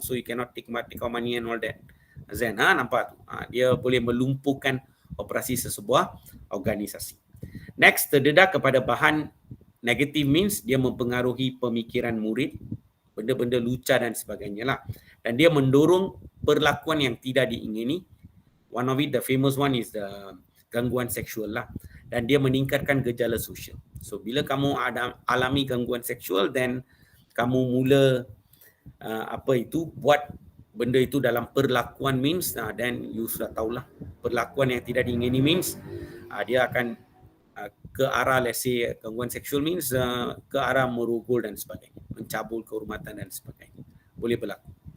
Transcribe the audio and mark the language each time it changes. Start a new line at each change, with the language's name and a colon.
English: So you cannot take out money and all that.
Malay: Zen, nampak tu? Dia boleh melumpuhkan operasi sesebuah organisasi. Next, terdedah kepada bahan negatif, means dia mempengaruhi pemikiran murid, benda-benda lucah dan sebagainya lah. Dan dia mendorong perlakuan yang tidak diingini.
English: One of it, the famous one is the gangguan seksual lah.
Malay: Dan dia meningkatkan gejala sosial. So bila kamu alami gangguan seksual, then kamu mula buat benda itu dalam perlakuan, means then you sudah tahulah, perlakuan yang tidak diingini means dia akan ke arah,
English: let's say
Malay: gangguan seksual means ke arah merogol dan sebagainya, mencabul kehormatan dan sebagainya, boleh berlaku.